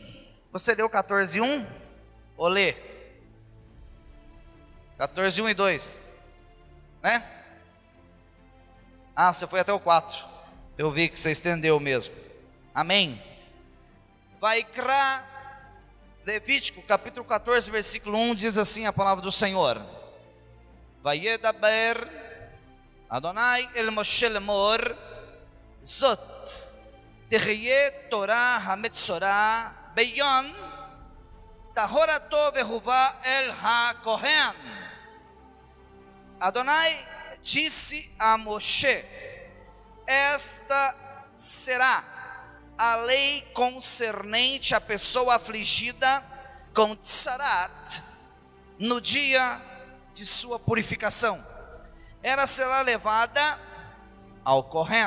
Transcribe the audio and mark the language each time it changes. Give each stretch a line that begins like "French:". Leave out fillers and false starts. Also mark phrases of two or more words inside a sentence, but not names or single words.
Portuguese: Você leu 14:1? Ou lê? 14:1 e 2, né? Ah, você foi até o 4. Eu vi que você estendeu mesmo. Amém. Vaikra, Levítico, capítulo 14, versículo 1, diz assim a palavra do Senhor.
Hebrew: וידבר אדוני אל משה לאמר, זאת תהיה תורת המצורע ביום טהרתו והובא אל הכהן.
Portuguese: Adonai disse a Moshe: esta será a lei concernente à pessoa afligida com tzarat no dia de sua purificação. Ela será levada ao Kohen.